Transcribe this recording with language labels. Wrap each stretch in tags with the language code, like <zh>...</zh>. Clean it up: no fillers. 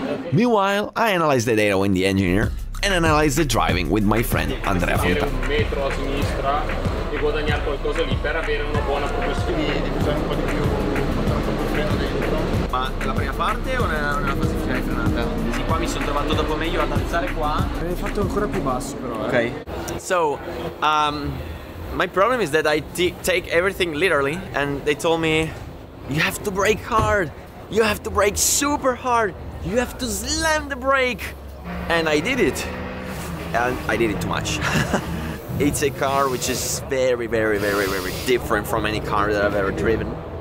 <en>Meanwhile, I analyze the data with the engineer and analyze the driving with my friend Andrea Fontana.</en> <it>Un metro a sinistra e guadagnare qualcosa lì per avere una buona progressione. Di usare un po' di più, tanto freno dentro. Ma la prima parte o nella fase finale frenata? Sì, qua mi sono trovato dopo meglio ad alzare qua. Hai fatto ancora più basso però. Ok.</it> <en>So, my problem is that I take everything literally, and they told me, you have to brake hard, you have to brake super hard, you have to slam the brake. And I did it. And I did it too much. It's a car which is very different from any car that I've ever driven.</en>